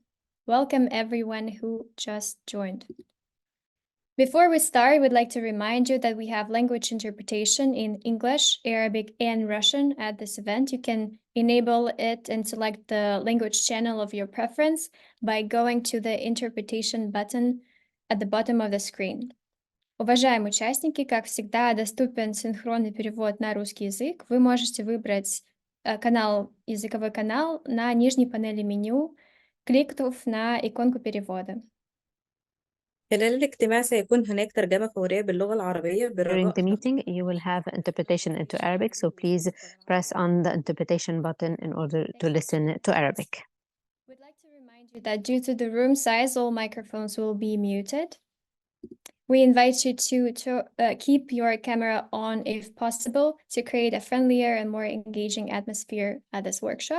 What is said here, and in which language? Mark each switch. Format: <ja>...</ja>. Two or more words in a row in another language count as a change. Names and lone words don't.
<en>Welcome everyone who just joined. Before we start, we'd like to remind you that we have language interpretation in English, Arabic, and Russian at this event. You can enable it and select the language channel of your preference by going to the interpretation button at the bottom of the screen.</en> <ru>Уважаемые участники, как всегда, доступен синхронный перевод на русский язык. Вы можете выбрать языковой канал на нижней панели меню, кликнув на иконку перевода.</ru> <ar>خلال الاجتماع سيكون هناك ترجمة فورية باللغة العربية</ar> <en>During the meeting, you will have interpretation into Arabic, so please press on the interpretation button in order to listen to Arabic. We'd like to remind you that due to the room size, all microphones will be muted. We invite you to keep your camera on if possible to create a friendlier and more engaging atmosphere at this workshop.</en>